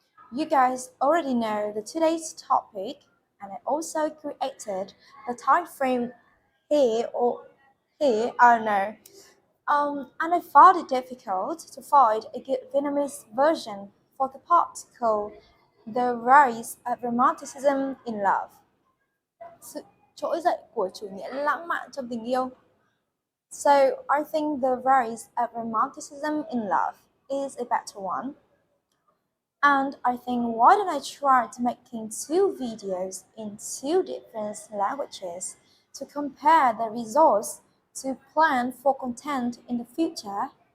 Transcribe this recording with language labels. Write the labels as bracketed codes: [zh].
[en] You guys already know the today's topic, and I also created the time frame here or here, I don't know. And I found it difficult to find a good Vietnamese version for the part called The Rise of Romanticism in Love. [vi] Sự trỗi dậy của chủ nghĩa lãng mạn trong tình yêu. [en] So I think the rise of romanticism in love is a better one. And I think why don't I try to making two videos in two different languages to compare the results to plan for content in the future.